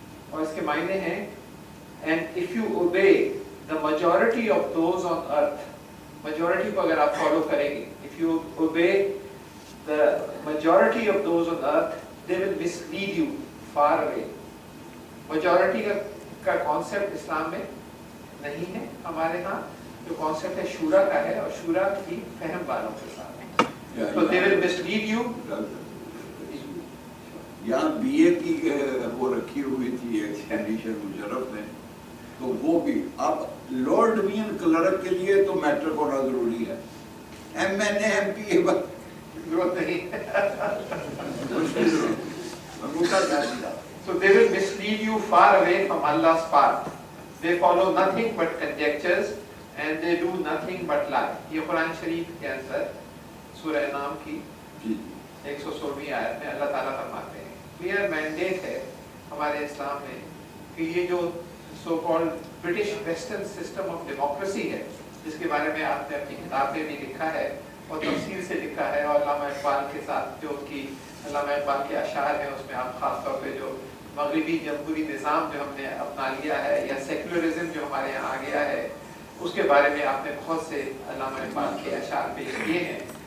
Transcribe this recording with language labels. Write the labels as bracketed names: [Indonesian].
[Urdu] اور اس کے معنی ہیں [English] and if you obey the majority of those on earth, majority [Urdu] کو اگر آپ فالو کریں گے, [English] if you obey the majority of those on earth, they will mislead you far away. [Urdu] Majority کا concept اسلام میں نہیں ہے. ہمارے ہاں جو concept ہے شورا کا ہے اور شورا کی فہم والوں کے ساتھ. [English] So they will mislead you. [Urdu] یہاں بی اے کی وہ رکھی ہوئی تھی ایک کنڈیشن مشرف نے, تو وہ بھی اب لارڈ وین کلرک کے لیے تو میٹرک ہونا ضروری ہے. M N A M P اے ضرورت نہیں. [English] So they will mislead you far away from Allah's path. They follow nothing but conjectures and they do nothing but lie. [Urdu] یہ قرآن شریف کے اندر سورہ نام کی 116ویں آیت میں اللہ تعالیٰ فرماتے ہیں, کلیئر مینڈیٹ ہے ہمارے اسلام میں کہ یہ جو [English] so called British western system of democracy [Urdu] ہے, جس کے بارے میں آپ نے اپنی کتاب میں بھی لکھا ہے اور تفصیل سے لکھا ہے, اور علامہ اقبال کے ساتھ جو ان کی علامہ اقبال کے اشعار ہیں اس میں آپ خاص طور پہ جو مغربی جمہوری نظام جو ہم نے اپنا لیا ہے یا سیکولرزم جو ہمارے یہاں آ گیا ہے, اس کے بارے میں آپ نے بہت سے علامہ اقبال کے اشعار پیش کیے ہیں.